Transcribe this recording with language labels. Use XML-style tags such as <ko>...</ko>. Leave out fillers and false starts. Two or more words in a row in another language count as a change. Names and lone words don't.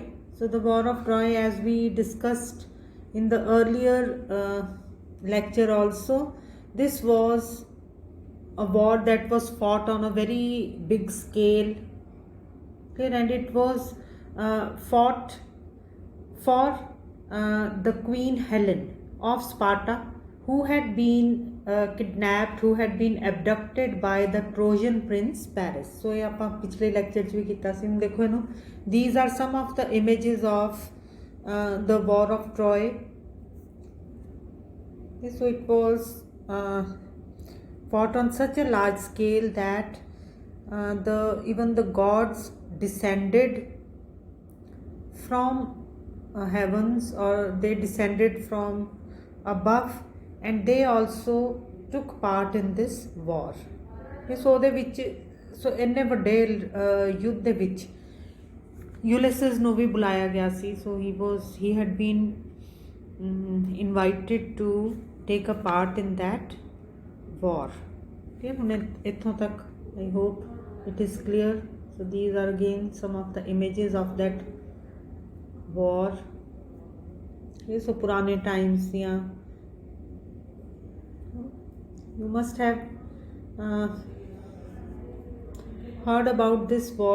<en>So, the War of Troy, as we discussed in the earlier lecture, also, this was a war that was fought on a very big scale, okay, and it was fought for the Queen Helen of Sparta, who had been kidnapped, who had been abducted by the Trojan prince Paris.</en> <pa>So ਇਹ ਆਪਾਂ ਪਿਛਲੇ lecture ਚ ਭੀ ਕੀਤਾ ਸੀ ਹੁਣ ਦੇਖੋ ਇਹਨੂੰ</pa> <en>these are some of the images of the war of Troy. Okay, so it was fought on such a large scale that even the gods descended from heavens, or they descended from above, and they also took part in this war.</en> <pa>So ਉਹਦੇ ਵਿੱਚ ਸੋ ਇੰਨੇ ਵੱਡੇ ਯੁੱਧ ਦੇ ਵਿੱਚ ਯੂਲਿਸਿਸ ਨੂੰ ਵੀ ਬੁਲਾਇਆ ਗਿਆ ਸੀ.</pa> <en>ਸੋ he had been invited to take a part in that war. Okay,</en> <pa>ਹੁਣ ਇੱਥੋਂ ਤੱਕ</pa> <en>I hope it is clear. So these are again some of the images of that war. Okay, so पुराने times ਦੀਆਂ you must have heard about this war.</en>